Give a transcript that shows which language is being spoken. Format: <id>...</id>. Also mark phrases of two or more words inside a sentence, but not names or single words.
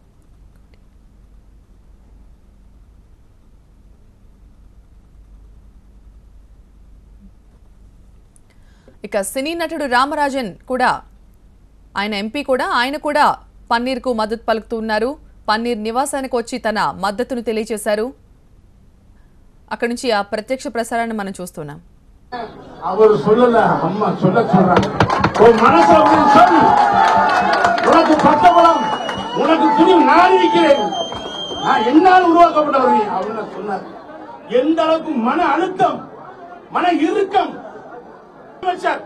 <te>ఇక సినీ నటుడు రామరాజన్ కూడా, ఆయన ఎంపీ కూడా, ఆయన కూడా పన్నీర్కు మద్దతు పలుకుతున్నారు. పన్నీర్ నివాసానికి వచ్చి తన మద్దతును తెలియజేశారు. అక్కడి నుంచి ఆ ప్రత్యక్ష ప్రసారాన్ని మనం చూస్తున్నాం.</te> <ta>அவர் சொல்லல, அம்மா சொல்றாங்க. உன் மனசுல சொல்லு, உனக்கு பட்டபலம், உனக்கு துணி நான் இருக்கிறேன், நான் என்னால் உருவாக்கப்பட்டவர் அப்படின்னு சொன்னார். எந்த அளவுக்கு மன அழுத்தம், மன இறுக்கம் வச்சார்.</ta>